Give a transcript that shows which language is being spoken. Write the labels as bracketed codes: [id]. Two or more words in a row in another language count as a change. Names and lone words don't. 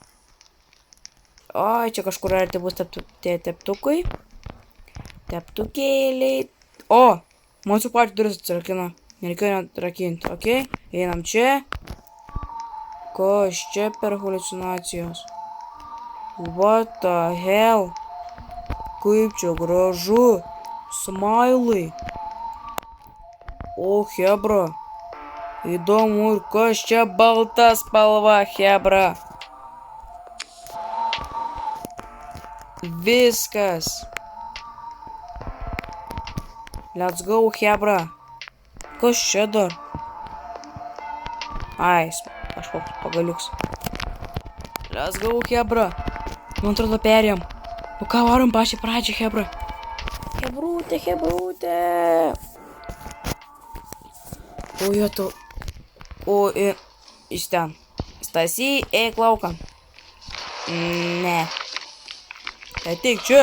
[lt] Oi, čia kažkur arti bus tie teptukai. Teptukėliai. O, man su pačiu duris atsirakino. Nereikėjo net rakinti, ok? Einam čia. Kas čia per haliucinacijos? [en] What the hell? [lt] Kaip čia gražu. Smailai. O, Hebra. Įdomu, ir kas čia balta spalva, Hebra. Viskas. [en] Let's go, Hebra. [lt] Kas čia dar? Ai, kažkoks pagaliuks. [en] Let's go, [lt] Hebra. Man atrodo, perėjom. O ką varom pačią pradžią, Hebra? Hebrutė. O, tu. O, iš ten. Stasy, eik laukan. Ne. Ateik čia.